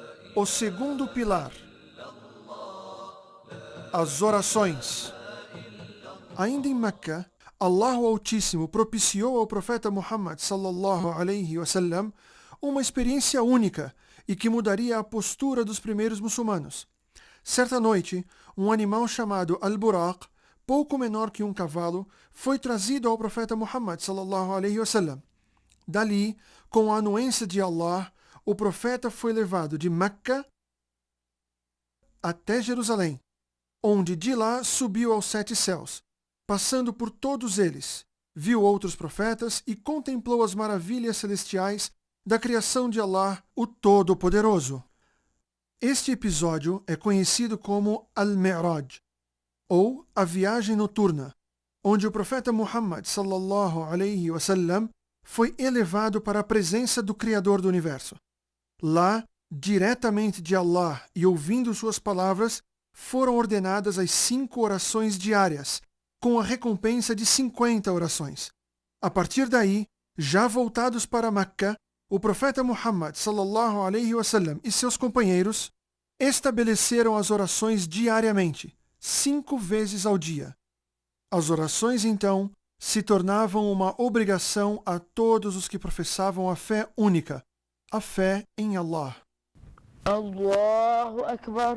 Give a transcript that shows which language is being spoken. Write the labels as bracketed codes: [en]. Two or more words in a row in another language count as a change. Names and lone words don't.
[pt] O segundo pilar, as orações. Ainda em Meca, Allah o Altíssimo propiciou ao profeta Muhammad [ar] صلى الله عليه وسلم [pt] uma experiência única e que mudaria a postura dos primeiros muçulmanos. Certa noite, um animal chamado Al-Buraq, pouco menor que um cavalo, foi trazido ao profeta Muhammad [ar] صلى الله عليه وسلم. [pt] Dali, com a anuência de Allah, o profeta foi levado de Meca até Jerusalém, onde de lá subiu aos 7 céus. Passando por todos eles, viu outros profetas e contemplou as maravilhas celestiais da criação de Allah, o Todo-Poderoso. Este episódio é conhecido como Al-Mi'raj, ou a viagem noturna, onde o profeta Muhammad [ar] صلى الله عليه وسلم [pt] foi elevado para a presença do Criador do Universo. Lá, diretamente de Allah e ouvindo suas palavras, foram ordenadas as 5 orações diárias, com a recompensa de 50 orações. A partir daí, já voltados para Meca, o profeta Muhammad [ar] صلى الله عليه وسلم [pt] e seus companheiros estabeleceram as orações diariamente, 5 vezes ao dia. As orações, então, se tornavam uma obrigação a todos os que professavam a fé única, a fé em Allah. [ar] الله أكبر.